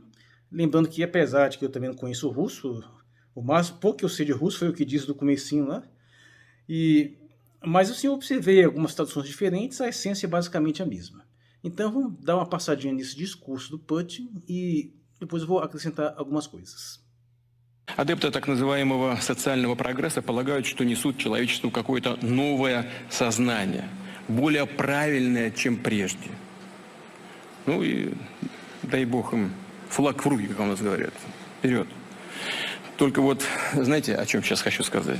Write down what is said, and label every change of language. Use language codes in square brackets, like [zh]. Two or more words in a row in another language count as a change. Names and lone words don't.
[pt] Lembrando que apesar de que eu também não conheço o russo, o máximo pouco que eu sei de russo foi o que disse do comecinho lá, mas assim, eu observei algumas traduções diferentes, a essência é basicamente a mesma. Então vamos dar uma passadinha nesse discurso do Putin e depois eu vou acrescentar algumas coisas. [ru] Адепты так называемого социального прогресса полагают, что несут человечеству какое-то новое сознание, более правильное, чем прежде. Ну и дай бог им флаг в руки, как у нас говорят. Вперед. Только вот, знаете, о чем сейчас хочу сказать?